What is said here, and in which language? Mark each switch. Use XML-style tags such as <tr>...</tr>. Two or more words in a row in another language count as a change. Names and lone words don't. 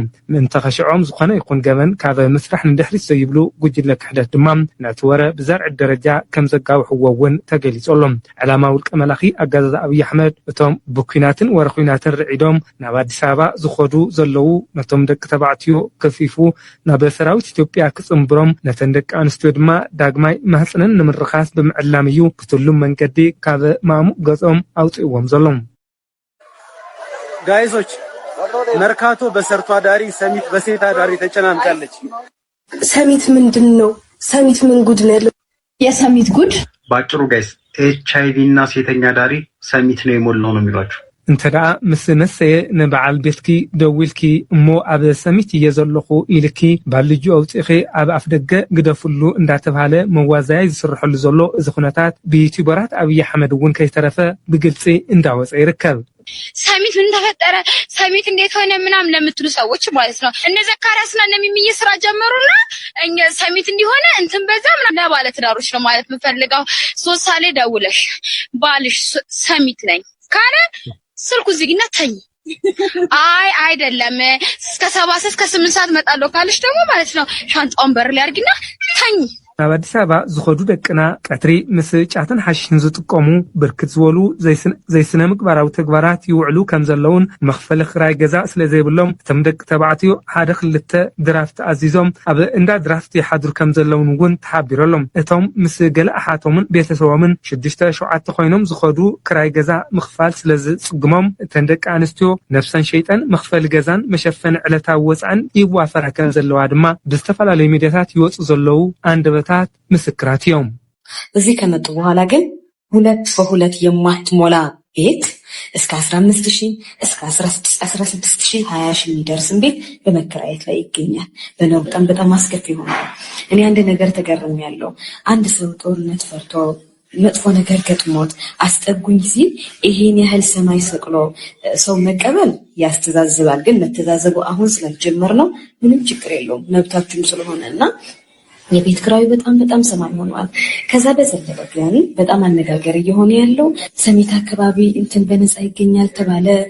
<ti>ምእንተ ኸሽዖም ዝኾነ ይኹን ገበን ካብ ምስራሕ ንድሕሪት ዘይብሉ ጉጅለ ክሕደት ድማ ነቲ ወረ ብዘርዒ ደረጃ ከም ዘጋው ወውን ተገሊጾሎም ዓላማ ውልቀ መላኺ አገዛዛ አብይ አሕመድ እቶም ብኩናትን ወረኩናትን ርዒዶም ናብ አዲስ አበባ ዝኸዱ ዘለው ነቶም ደቂ ተባዕትዮ ከፊፉ ናብ ሰራዊት ኢትዮጵያ ክጽምብሮም ነተን ደቂ አንስትዮ ድማ ዳግማይ ማህፀነን ንምርኻስ ብምዕላም እዩ ብትሉም መንገዲ ካብ ማሙ ገጾም አውጥዎም ዘሎም</ti> <am>ጋይሶች መርካቶ በሰርቷ ዳሪ ሰሚት በሴታ ዳሪ ተጨናንቃለች። ሰሚት ምንድነው? ሰሚት ምን ጉድ ነው? የሰሚት ጉድ ባጭሩ ጋይስ ኤችአይቪ እና ሴተኛ ዳሪ ሰሚት ነው የሞላው ነው የሚሏችሁ።</am> <ti>እንተዳ መስመሰየ ንበዓል ቤትኪ ደውልኪ እሞ ኣብ ሰሚት እየዘለኹ ኢልኪ ባልጁ አውጽኺ ኣብ ኣፍደገ ግደፍሉ እንዳተባለ መዋዛይ ዝስርሐሉ ዘሎ እዚ ኩነታት ብዩቲዩበራት አብይ አሕመድ እውን ከይተረፈ ብግልጽ እንዳወጸ ይርከብ።</ti> <am>ሰሚት ምን ተፈጠረ ሰሚት እንዴት ሆነ ምናምን ለምትሉ ሰዎች ማለት ነው እነ ዘካሪያስና የሚሚይ ስራ ጀመሩና እኛ ሰሚት እንዲሆነ እንትን በዛ ምናምን ለባለ ትዳሮች ነው ማለት የምፈልገው። ሶስት ሳሌ ደውለሽ ባልሽ ሰሚት ነኝ ካለ ስልኩ ዝግና ተኝ አይ አይደለም እስከ 7 እስከ 8 ሰዓት መጣለው ካልሽ ደግሞ ማለት ነው ሻንጣውን በር ላይ አርግና ተኝ።</am> <ti>ናብ አዲስ አበባ ዝኸዱ ደቅና ቀትሪ ምስ ጫትን ሓሽን ዝጥቀሙ ብርክት ዝበሉ ዘይስነ ምግባራዊ ተግባራት ይውዕሉ ከም ዘለውን መኽፈሊ ክራይ ገዛ ስለ ዘይብሎም እቶም ደቂ ተባዕትዮ ሓደ ክልተ ድራፍት አዚዞም ኣብ እንዳ ድራፍት ይሓድሩ ከም ዘለውን እውን ተሓቢሮሎም እቶም ምስ ገለ ኣሓቶምን ቤተሰቦምን 6-7 ኮይኖም ዝኸዱ ክራይ ገዛ ምኽፋል ስለ ዝጽግሞም እተን ደቂ አንስትዮ ነፍሰን ሸይጣን መኽፈሊ ገዛን መሸፈኒ ዕለታዊ ወፃን ይዋፈራ ከም ዘለዋ ድማ ብዝተፈላለዩ ሚድያታት ይወፁ ዘለው አንደበት ምስክራት እዮም።</ti> <am>እዚህ ከመጡ በኋላ ግን 2 በ2 የማትሞላ ቤት እስከ 15000 እስከ 16000 20000 የሚደርስ ቤት በመከራየት ላይ ይገኛል። በጣም አስከፊ ሆኗል። እኔ አንድ ነገር ተገርሜያለሁ። አንድ ሰው ጦርነት ፈርቶ መጥፎ ነገር ገጥሞት አስጠጉኝ ሲል ይሄን ያህል ሰማይ ሰቅሎ ሰው መቀበል ያስተዛዝባል። ግን መተዛዘቡ አሁን ስለጀመር ነው ምንም ችግር የለውም መብታችሁም ስለሆነና የቤት ክራዩ በጣም ሰማይ ሆኗል። ከዛ በዘለለ ግን በጣም አነጋገር እየሆነ ያለው ሰሚት አካባቢ እንትን በነፃ ይገኛል ተባለ</am>